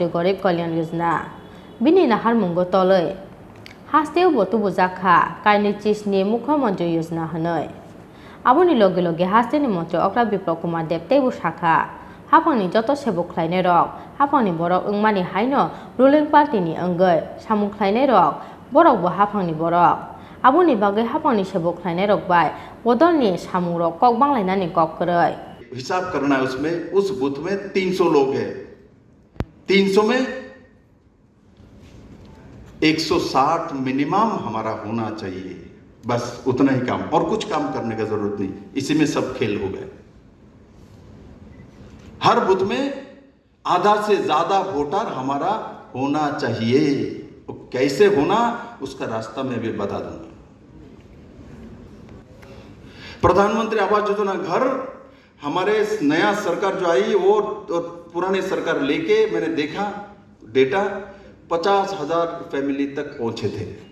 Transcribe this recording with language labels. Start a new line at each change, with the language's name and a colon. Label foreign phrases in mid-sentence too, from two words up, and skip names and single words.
Kok Borok: Garib Kalyan Yojana bini nahar mungo toloi hasteo bo tubujakha kaini chisni Mukhyamantri Yojana hanoi aboni loge hasteni mantri Okra Bipro Kumar Dev tebu sakha hafangni joto sebo khlainai rok hafangni borok wngmani haino
English: ruling party
Kok Borok: ni ongoi samung khlainai rok borok bo hafangni borok aboni bagai hafangni sebo khlainai rok bai bodolni samung rok kok banglainani kok koroi
Hindi: हिसाब करना है उसमें उस बूथ में 300 लोग हैं 300 में 160 मिनिमम हमारा होना चाहिए बस उतना ही काम और कुछ काम करने का जरूरत नहीं इसी में सब खेल हो गए हर बूथ में आधा से ज्यादा वोटर हमारा होना चाहिए कैसे होना उसका रास्ता मैं भी बता दूंगा प्रधानमंत्री आवास योजना घर हमारे नया सरकार जो आई वो पुराने सरकार लेके मैंने देखा डेटा 50,000 फैमिली तक पहुंचे थे